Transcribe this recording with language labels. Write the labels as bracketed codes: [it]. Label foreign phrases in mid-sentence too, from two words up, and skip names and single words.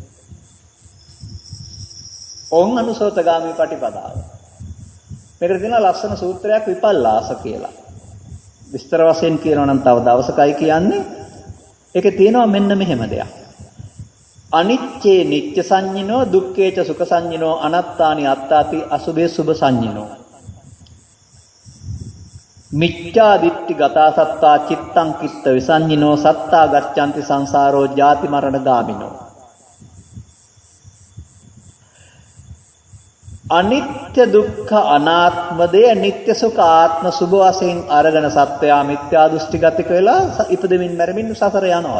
[si] ඕන් අනුසෝතගාමී පටිපදාව. මේකට කියනවා ලස්සන සූත්‍රයක් විපල්ලාස කියලා. විස්තර වශයෙන් කියනවා නම් තව දවසකයි කියන්නේ. ඒකේ තියෙනවා මෙන්න මෙහෙම දෙයක්. [pi] අනිච්චේ නිච්ච සංඤිනෝ, දුක්ඛේච සුඛ සංඤිනෝ, අනත්තානි අත්තාති, අසුභේ සුභ සංඤිනෝ. මිච්ඡා දිට්ඨි ගතා සත්තා චිත්තං කිත්ත විසඤ්ඤිනෝ, සත්තා ගච්ඡanti සංසාරෝ ජාති මරණ ගාමිනෝ. [si] අනිත්‍ය දුක්ඛ අනාත්ම දේ, නිට්ටය සුඛ ආත්ම සුභ වශයෙන් අරගෙන සත්වයා මිත්‍යා දෘෂ්ටි ගතික වෙලා ඉපදෙමින් මැරෙමින් සසර යනවාලු.